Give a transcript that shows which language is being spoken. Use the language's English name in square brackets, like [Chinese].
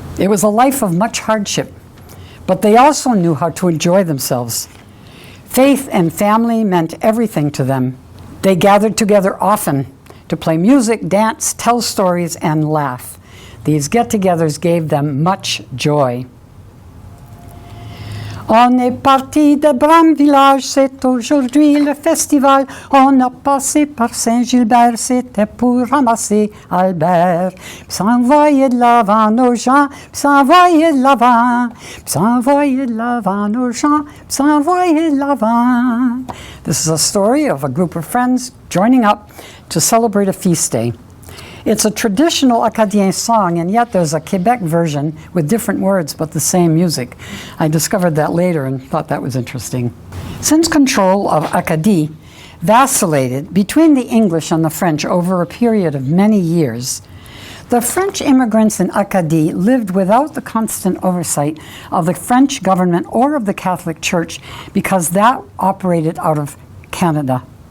[English] It was a life of much hardship, but they also knew how to enjoy themselves. Faith and family meant everything to them. They gathered together often to play music, dance, tell stories, and laugh. These get-togethers gave them much joy. [French] On est parti de Bram village, c'est aujourd'hui le festival. On a passé par Saint-Gilbert, c'était pour ramasser Albert. Puis s'envoyer de l'avant nos gens, puis s'envoyer de l'avant, puis s'envoyer de l'avant nos gens, puis s'envoyer de l'avant. [English] This is a story of a group of friends joining up to celebrate a feast day. It's a traditional Acadien song, and yet there's a Quebec version with different words but the same music. I discovered that later and thought that was interesting. Since control of Acadie vacillated between the English and the French over a period of many years, the French immigrants in Acadie lived without the constant oversight of the French government or of the Catholic Church because that operated out of Canada.